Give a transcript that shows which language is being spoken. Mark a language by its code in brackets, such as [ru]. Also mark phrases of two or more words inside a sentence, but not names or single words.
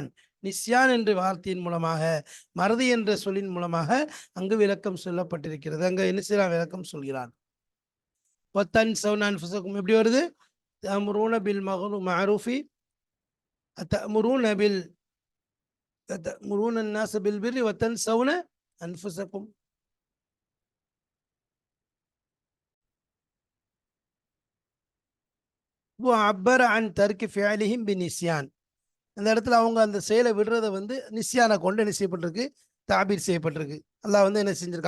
[ta] நிஸ்யான் என்ற வார்த்தையின் மூலமாக, மறதி என்ற சொல்லின் மூலமாக அங்கு விளக்கம் சொல்லப்பட்டிருக்கிறது. அங்க என்ன செய்யலாம்? விளக்கம் சொல்கிறான். எப்படி வருது? [ar] تأمرون بالمعروف تأمرون ب تأمرون الناس بالبر وتنسون أنفسكم. عبر عن ترك فعلهم بالنسيان. [ta] அந்த இடத்துல அவங்க அந்த செயலை விடுறதை நிஸ்யானை கொண்டு என்ன செய்யப்பட்டிருக்கு? தாபீர் செய்யப்பட்டிருக்கு. அல்லாஹ் என்ன செஞ்சிருக்கான்?